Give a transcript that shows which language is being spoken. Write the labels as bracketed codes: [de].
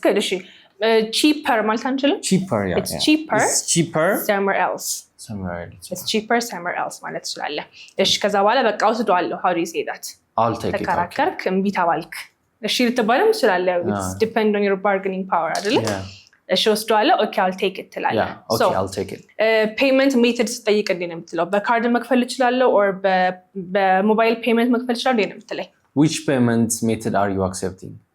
[am] good እሺ cheaper ማለት አንችልም [en] cheaper yeah it's cheaper somewhere else it's cheaper somewhere else [am] ማለት ይችላል እሺ ከዛ በኋላ በቃ ወስደዋለሁ [en] how do you say that I'll take it [am] ተከራከርክ እምቢ ተባልክ እሺ ልትባልም ይችላል [en] it's depend on your bargaining power [am] አይደል እሺ ወስደዋለሁ [en] okay I'll take it [am] ትላለህ [en] okay I'll take it [am] payment method ስጠይቅ እንዴ ነው የምትለው በካርድ መክፈል ይችላል or በሞባይል payment መክፈል ይችላል እንዴ ነው የምትለኝ [en] which payment method are you accepting